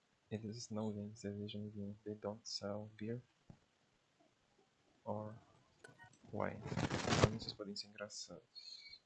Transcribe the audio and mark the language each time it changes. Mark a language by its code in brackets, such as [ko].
[pt] Eles não vendem cerveja nem vinho. [en] They don't sell beer or wine. [pt] Anúncios podem ser engraçados.